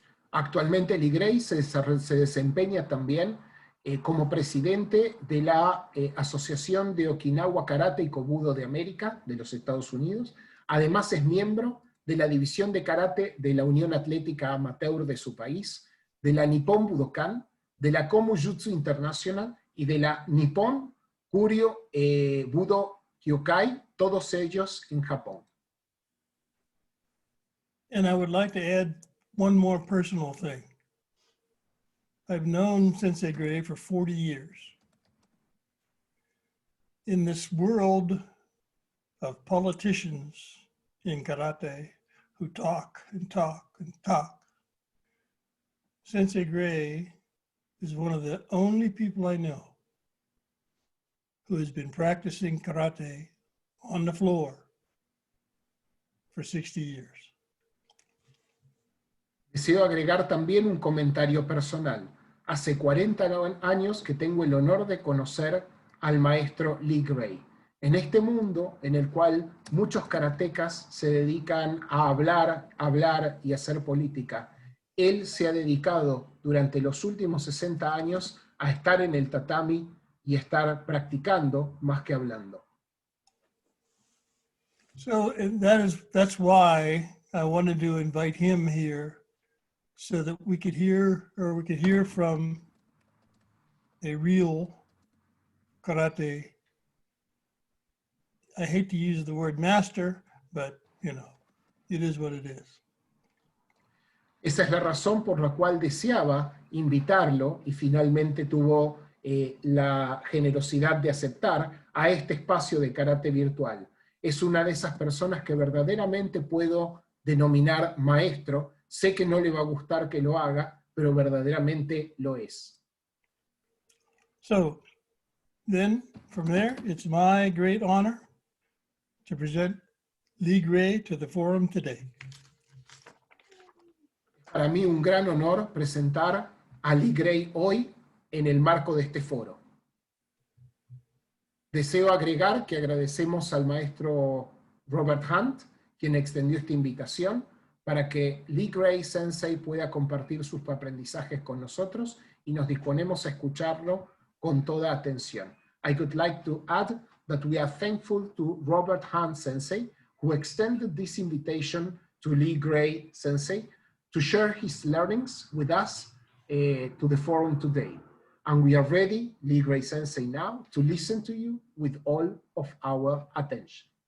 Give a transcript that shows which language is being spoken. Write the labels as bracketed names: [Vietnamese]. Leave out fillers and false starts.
[Spanish] Actualmente Lee Gray se desempeña también como presidente de la Asociación de Okinawa Karate y Kobudo de América, de los Estados Unidos. Además es miembro de la División de Karate de la Unión Atlética Amateur de su país, de la Nippon Budokan, de la Komujutsu International y de la Nippon Koryu Budo Kyokai, todos ellos en Japón. [English] And I would like to add one more personal thing. I've known Sensei Gray for 40 years. In this world of politicians in karate who talk and talk and talk, Sensei Gray is one of the only people I know who has been practicing karate on the floor for 60 years. [Spanish] Deseo agregar también un comentario personal. Hace 40 años que tengo el honor de conocer al maestro Lee Gray. En este mundo en el cual muchos karatecas se dedican a hablar y hacer política, él se ha dedicado durante los últimos 60 años a estar en el tatami y estar practicando más que hablando. [English] So that's why I wanted to invite him here, so that we could hear from a real karate. I hate to use the word master, but you know, it is what it is. [Spanish] Esa es la razón por la cual deseaba invitarlo y finalmente tuvo la generosidad de aceptar a este espacio de karate virtual. Es una de esas personas que verdaderamente puedo denominar maestro. Sé que no le va a gustar que lo haga, pero verdaderamente lo es. [English] So then from there, it's my great honor to present Lee Gray to the forum today. [Spanish] Para mí un gran honor presentar a Lee Gray hoy en el marco de este foro. Deseo agregar que agradecemos al maestro Robert Hunt, quien extendió esta invitación, para que Lee Gray Sensei pueda compartir sus aprendizajes con nosotros y nos disponemos a escucharlo con toda atención. [English] I would like to add that we are thankful to Robert Hunt Sensei, who extended this invitation to Lee Gray Sensei to share his learnings with us to the forum today. And we are ready, Lee Gray Sensei, now to listen to you with all of our attention.